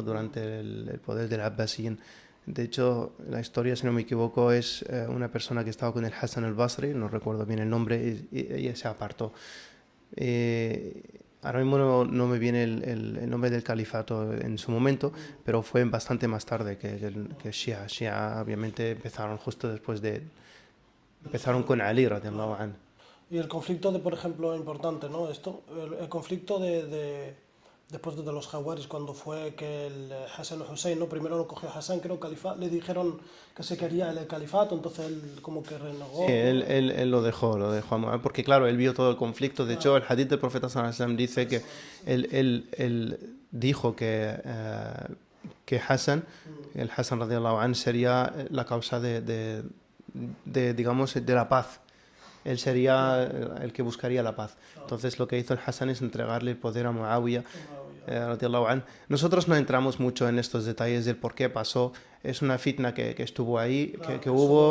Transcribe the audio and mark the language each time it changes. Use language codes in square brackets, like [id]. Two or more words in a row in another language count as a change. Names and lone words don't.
[es] Durante el poder del Abbasiyin. De hecho, la historia, si no me equivoco, es una persona que estaba con el Hassan al-Basri, no recuerdo bien el nombre, y ella se apartó. Ahora mismo no me viene el nombre del califato en su momento, pero fue bastante más tarde que Shia. Shia obviamente empezaron justo después empezaron con Ali [ar] رضي الله عنه. [es] Y el conflicto por ejemplo, importante, ¿no? El conflicto después de los jaguares, cuando fue que el Hassan Hussein, ¿no? Primero lo cogió Hassan, creo, le dijeron que se quería el califato, entonces él como que renegó. Sí, él lo dejó, porque claro, él vio todo el conflicto. De hecho, el hadith del profeta [ar] صلى الله عليه وسلم [es] dice que él dijo que el Hassan [ar] رضي الله عنه [es] sería la causa digamos, de la paz. Él sería el que buscaría la paz. Entonces lo que hizo el Hassan es entregarle el poder a Muawiyah. Nosotros no entramos mucho en estos detalles del por qué pasó. Es una fitna que estuvo ahí, que hubo.